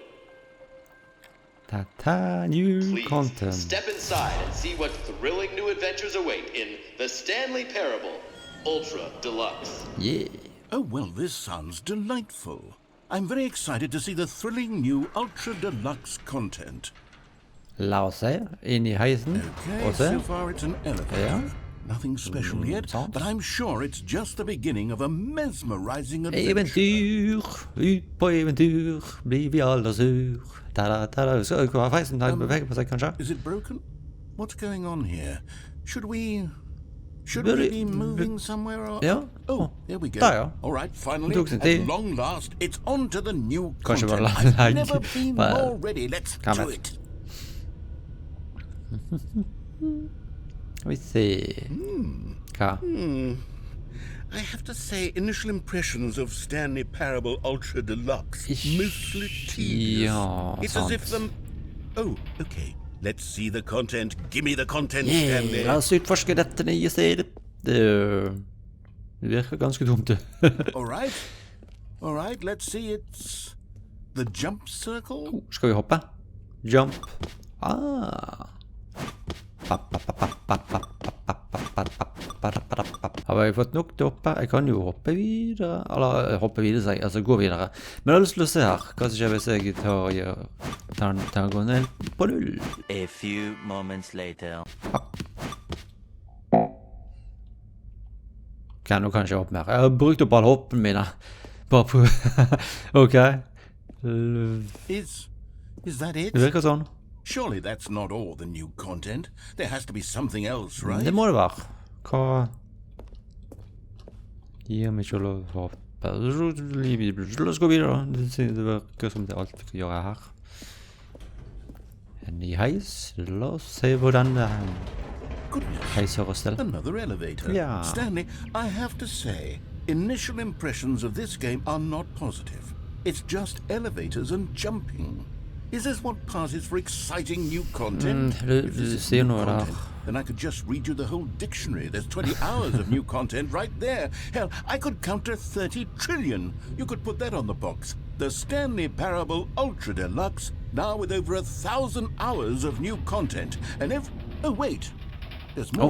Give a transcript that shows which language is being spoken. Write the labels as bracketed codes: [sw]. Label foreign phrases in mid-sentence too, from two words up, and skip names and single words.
[en] New Please content. step inside and see what thrilling new adventures await in the Stanley Parable Ultra Deluxe. Yeah. Oh, well, this sounds delightful. I'm very excited to see the thrilling new Ultra Deluxe content. [no] La oss se, inn I heisen, [en] Okay, [no] og se. [en] so far it's an elevator. [no] Ja. [en] Nothing special yet, [no] sant. [en] but I'm sure it's just the beginning of a mesmerizing adventure. [no] Eventyr, ut på eventyr, blir vi alle sur. Ta-da. Skal det være feisen der beveger på seg, kanskje? [en] Is it broken? What's going on here? Should we [no] Burde- [en] be moving somewhere? Or... [no] Ja. [en] Oh, there we go. [no] Der, ja. [en] All right, finally, [no] tok sin [en] at [no] tid. [en] long last, it's on to the new [no] Kanskje [en] content. [no] bare [en] I've [no] lag- [en] never been [no] bare- [en] more ready. Let's [no] Kan [en] do [no] vet. it. Skal vi se. Hva? [en] I have to say, initial impressions of Stanley Parable Ultra Deluxe, mostly tedious. [no] Ja, [en] It's as if [no] sant. [en] them... Oh, okay. Let's see the content. Give me the content, Yeah, Stanley. [no] la oss utforske dette nye stedet. Det virker ganske dumt. All right, let's see. It's the jump circle. Skal vi hoppe? Jump. Ah. Har jeg fått nok til å hoppe? Jeg kan jo hoppe videre. Eller hoppe videre, sier jeg. Altså gå videre. Men jeg har lyst til å se her. Hva som skjer hvis jeg tar gå ned på 0? [en] A few moments later. [no] Ok, nå kan jeg ikke hoppe mer. Jeg har brukt opp alle hoppene mine. Bare på... Ok. [en] Is that it? [no] Det virker sånn. [en] Surely that's not all the new content. There has to be something else, right? [no] Det må det være. Hva... Gir meg ikke lov å hoppe. La oss gå videre da. Det virker som det er alt vi kan gjøre her. En ny heis. La oss se hvor den [en] Goodness, [no] heis høres til. [en] another elevator. Yeah. Stanley, I have to say, initial impressions of this game are not positive. It's just elevators and jumping. Is this what passes for exciting new content? [no] du [en] If this is [no] sier [en] new [no] noe der. [en] content, then I could just read you the whole dictionary. There's 20 hours of new content right there. Hell, I could counter 30 trillion. You could put that on the box. The Stanley Parable Ultra Deluxe, now with over 1,000 hours of new content. And if... Oh, wait. There's more.